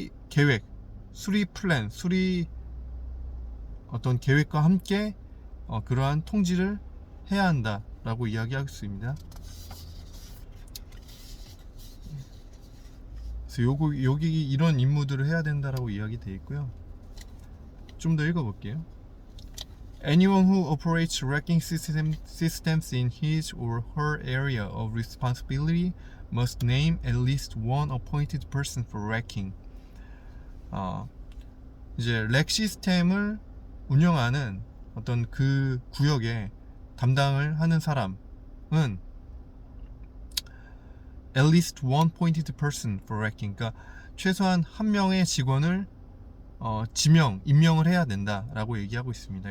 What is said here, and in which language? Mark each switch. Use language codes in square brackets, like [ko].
[ko] 계획, 수리 플랜, 어떤 계획과 함께 그러한 통지를 해야 한다라고 이야기할 수 있습니다. 그래서 여기 이런 임무들을 해야 된다라고 이야기되어 있고요. 좀 더 읽어볼게요. [en] Anyone who operates racking systems in his or her area of responsibility must name at least one appointed person for racking. [ko] 이제 렉 시스템을 운영하는 어떤 그 구역에 담당을 하는 사람은 [en] at least one appointed person for racking. [ko] 그러니까 최소한 한 명의 직원을 임명을 해야 된다라고 얘기하고 있습니다.